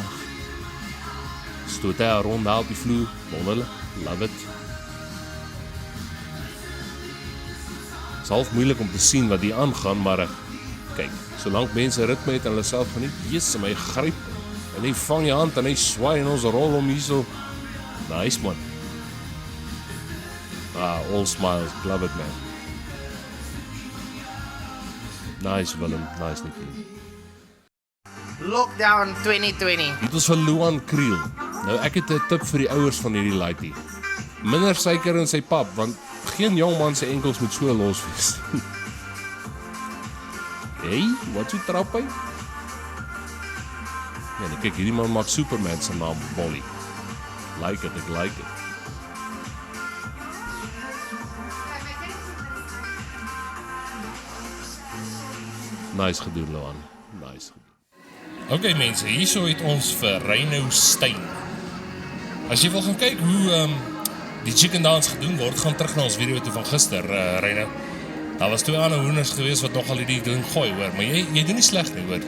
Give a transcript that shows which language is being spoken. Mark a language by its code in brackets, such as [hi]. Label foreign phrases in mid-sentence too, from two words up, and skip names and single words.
[af] Stoot hy rond daar op die vloer. [en] Wonderlik, love it. [af] Het is half moeilik om te sien wat hier aangaan, maar kyk, solank mense ritme het en hulle self geniet, Jesus, my gryp en hy vang jy hand en hy swaai en ons rol om hier so. [en] Nice man. All smiles, love it man. Nice Willem, nice Nicolien. Lockdown 2020. [af] Dit is van Luan Kriel. Nou ek het 'n tip vir die ouers van hierdie laaitie. Minder suiker in sy pap, want geen jong man se enkels moet so los wees. Hey, wat so trap hy? Ja, nee, kyk, hierdie man maak Superman se naam Bolly. [en] Like it, [af] ek like it. Nice gedoen, Luan. Nice gedoen. Ok mense, hierso het ons vir Reino Stein. As jy wil gaan kyk hoe die [en] chicken dance [af] gedoen word, gaan terug na ons video toe van gister, Reino. Daar was 2 ander hoenders gewees wat nogal hierdie ding gooi, hoor. Maar jy doen nie sleg nie, hoor.